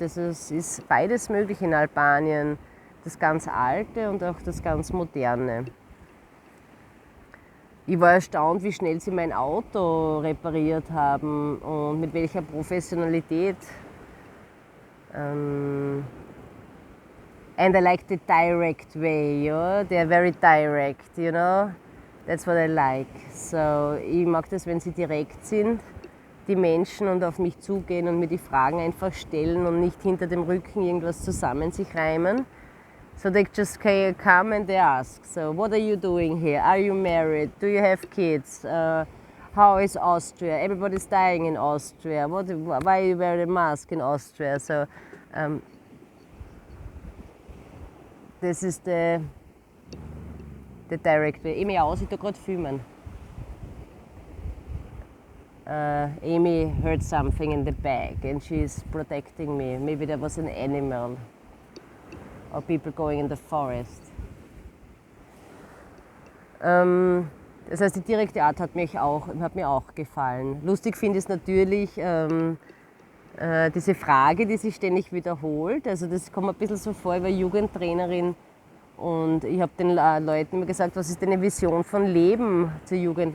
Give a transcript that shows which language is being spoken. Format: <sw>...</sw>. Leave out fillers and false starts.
<de>Es ist beides möglich in Albanien, das ganz Alte und auch das ganz Moderne. Ich war erstaunt, wie schnell sie mein Auto repariert haben und mit welcher Professionalität.</de> <en>And I like the direct way, they're very direct, That's what I like.</en> <de>So, ich mag das, wenn sie direkt sind, die Menschen, und auf mich zugehen und mir die Fragen einfach stellen und nicht hinter dem Rücken irgendwas zusammen sich reimen.</de> <en>So they just come and they ask, so what are you doing here? Are you married? Do you have kids? How is Austria? Everybody's dying in Austria. Why you wear a mask in Austria? So this is the direct way.</en> <de>Amy aus, ich tue gerade filmen.</de> <en>Amy heard something in the bag and she's protecting me. Maybe there was an animal or people going in the forest.</en> <de>Das heißt, die direkte Art hat mir auch gefallen. Lustig finde ich es natürlich diese Frage, die sich ständig wiederholt. Also das kommt mir ein bisschen so vor, ich war Jugendtrainerin. Und ich habe den Leuten immer gesagt, was ist deine Vision von Leben zur Jugend?</de>